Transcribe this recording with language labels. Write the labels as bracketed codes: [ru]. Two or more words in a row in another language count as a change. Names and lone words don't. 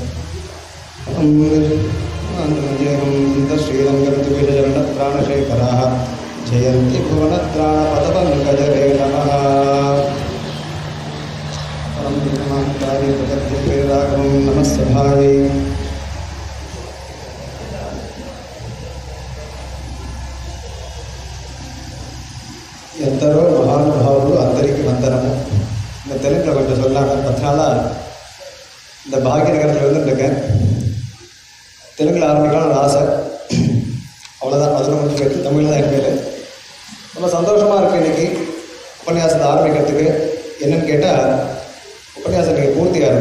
[sa] श्रीरङ्गऋतुविशरणप्राणशेखराः जयन्ति भुवनत्राणपदपङ्कजरे नमः परं नमः सभायै [te] ఎందరో మహానుభావులు అందరికీ వందనము. [ta] இந்த தெலுங்கில் கொஞ்சம் சொல்லலாம். 10 நாளாக இந்த பாக்யநகரத்தில் இருந்துட்டுருக்கேன். தெலுங்கில் ஆரம்பிக்கலாம்னு ஒரு ஆசை. அவ்வளோதான். அதில் கொஞ்சம் பேர் தமிழில் தான் என் பேர். ரொம்ப சந்தோஷமாக இருக்குது இன்றைக்கி உபன்யாசத்தை ஆரம்பிக்கிறதுக்கு. என்னென்னு கேட்டால் உபன்யாசம் இன்றைக்கி பூர்த்தி ஆகுது.